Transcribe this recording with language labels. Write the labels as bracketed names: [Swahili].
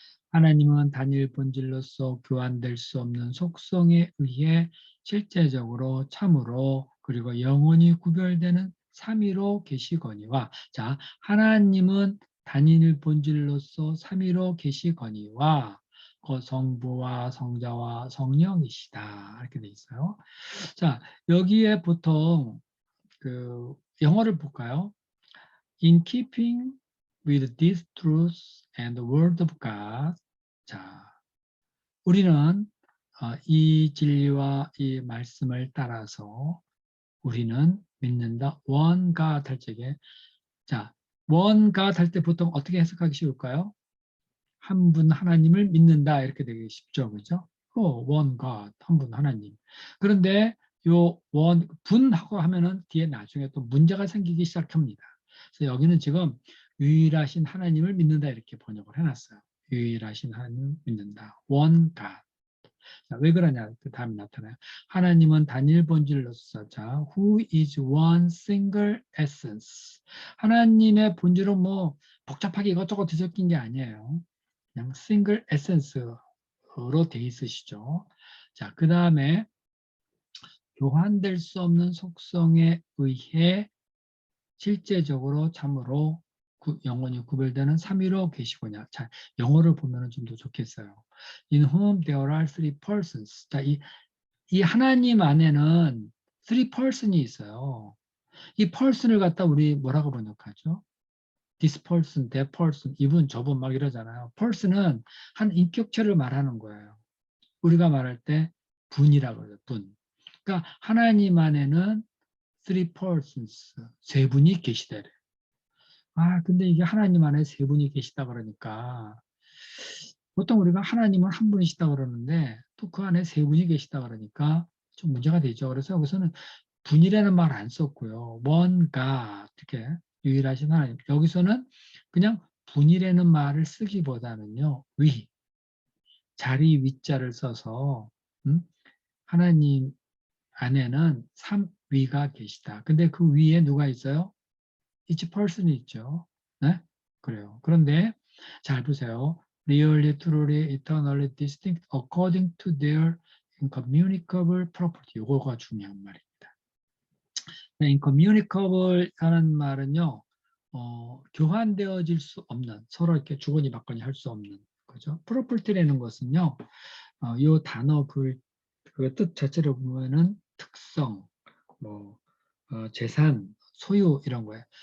[Korean] 하나님은 단일 본질로서 교환될 수 없는 속성에 의해 실제적으로 참으로 그리고 영원히 구별되는 삼위로 계시거니와 자, 하나님은 단일 본질로서 삼위로 계시거니와 그 성부와 성자와 성령이시다. 이렇게 돼 있어요. 자, 여기에 보통 그 영어를 볼까요? [English] In keeping with these truths and the word of God. [Korean] 자, 우리는 이 진리와 이 말씀을 따라서 우리는 믿는다. One God 할 적에 자, One God 할 때 보통 어떻게 해석하기 쉬울까요? 한 분 하나님을 믿는다 이렇게 되기 쉽죠, 그죠? One God 한 분 하나님. 그런데 요 원 분하고 하면은 뒤에 나중에 또 문제가 생기기 시작합니다. 그래서 여기는 지금 유일하신 하나님을 믿는다 이렇게 번역을 해놨어요. 유일하신 하나님을 믿는다. One God. 자, 왜 그러냐? 그 다음에 나타나요. 하나님은 단일 본질로서 [English] 자, who is one single essence. [Korean] 하나님의 본질은 뭐 복잡하게 이것저것 뒤섞인 게 아니에요. 그냥 single essence로 돼 있으시죠. 자, 그 다음에 교환될 수 없는 속성에 의해 실제적으로 참으로 영원히 구별되는 삼위로 계시고냐. 자, 영어를 보면 좀 더 좋겠어요. [English] In whom there are three persons. [Korean] 자, 이 하나님 안에는 three person이 있어요. 이 person을 갖다 우리 뭐라고 번역하죠? [English] This person, that person, [Korean] 이분, 저분 막 이러잖아요. person은 한 인격체를 말하는 거예요. 우리가 말할 때 분이라고 그러죠. 분. 그러니까 하나님 안에는 three persons, 세 분이 계시다. 아, 근데 이게 하나님 안에 세 분이 계시다 그러니까 보통 우리가 하나님은 한 분이시다 그러는데 또 그 안에 세 분이 계시다 그러니까 좀 문제가 되죠. 그래서 여기서는 분이라는 말 안 썼고요. 뭔가 어떻게 유일하신 하나님. 여기서는 그냥 분이라는 말을 쓰기보다는요. 자리 위자를 써서 하나님 안에는 삼위가 계시다. 근데 그 위에 누가 있어요? each person이 있죠. 네? 그래요. 그런데 잘 보세요. [English] Really, truly, eternally distinct according to their incommunicable property. [Korean] 이거가 중요한 말입니다. incommunicable 하는 말은요, 교환되어질 수 없는, 서로 이렇게 주거니 받거니 할 수 없는 거죠. property라는 것은요, 이 단어 그 뜻 자체를 보면은 특성, 뭐 재산, 소유 이런 거예요.